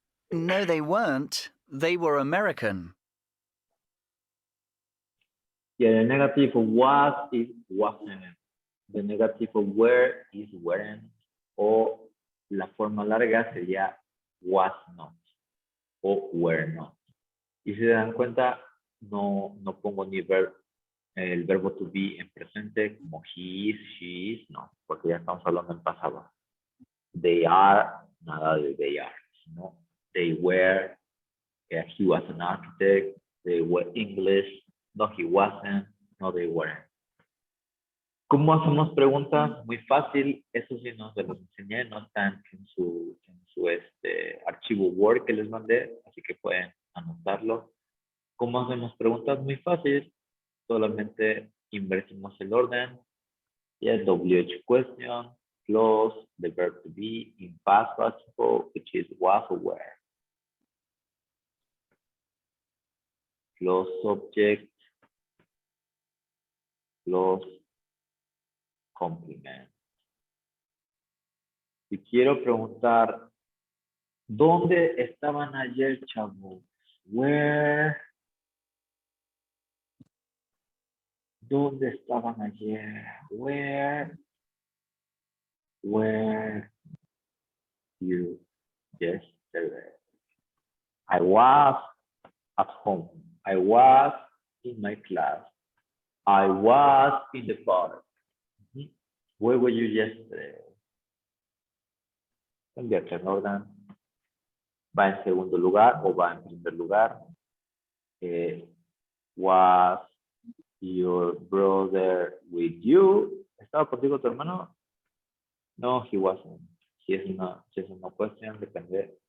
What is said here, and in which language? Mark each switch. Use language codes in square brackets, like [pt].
[en] No, they weren't. They were American. Yeah, the negative of was is wasn't. The negative of were is weren't. [es] O la forma larga sería was not o were not. Y si se dan cuenta, no pongo ni el verbo to be en presente como he is, she is, no, porque ya estamos hablando en pasado. They are, [en] nada de [es] they are, [en] sino [es] they were, he was an architect, they were English, no, he wasn't, no, they weren't. ¿Cómo hacemos preguntas? Muy fácil, eso sí no se los enseñé, no están en su archivo Word que les mandé, así que pueden anotarlo. ¿Cómo hacemos preguntas? [en] Muy fácil, solamente invertimos el orden, yeah, WH question, plus the verb to be in past participle, which is was or were. Plus subject, plus complement. Si quiero preguntar [es] ¿Dónde estaban ayer, chavos? [en] Where? ¿Dónde estaban ayer? Where? Where you yesterday? I was at home. I was in my class. I was in the park. Mhm. Where were you yesterday? [es] Convierte en orden. ¿Va en segundo lugar o va en primer lugar? [en] Was your brother with you? [es] ¿Estaba contigo tu hermano? No, he wasn't. Si es una cuestión, depende.